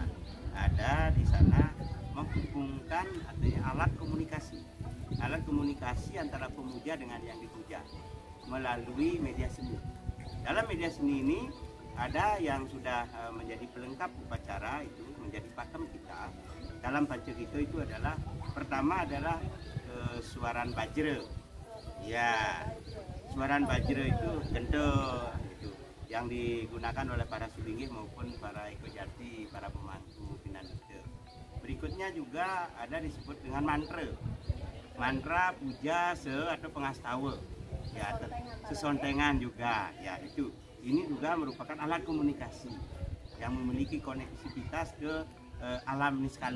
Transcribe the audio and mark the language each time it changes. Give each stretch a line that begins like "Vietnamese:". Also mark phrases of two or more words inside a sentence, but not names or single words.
Indonesian: Ada di sana menghubungkan adanya alat komunikasi antara pemuja dengan yang dipuja melalui media seni. Dalam media seni ini ada yang sudah menjadi pelengkap upacara, itu menjadi pakem kita dalam Panca gitu itu adalah pertama adalah suaran bajra. Ya, suaran bajra itu gento itu yang digunakan oleh para sulinggih maupun para ekojati, para pemangku pinanite. Berikutnya juga ada disebut dengan mantra puja atau pengastawa. Ya, sesontengan juga. Ya, itu. Ini juga merupakan alat komunikasi yang memiliki koneksivitas ke alam niskala.